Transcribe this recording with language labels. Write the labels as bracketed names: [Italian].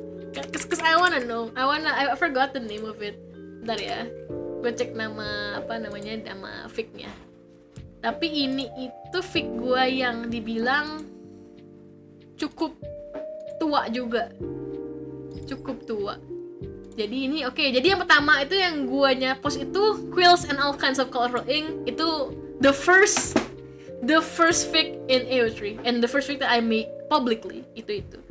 [English] Cause I forgot the name of it. [Indonesian] Bentar ya, gue cek nama fic-nya. Tapi ini itu fic gue yang dibilang cukup tua juga, cukup tua. Jadi ini jadi yang pertama itu yang guanya post itu Quills and All Kinds of Colorful Ink. [English] Itu the first fic in AO3 and the first fic that I make publicly itu.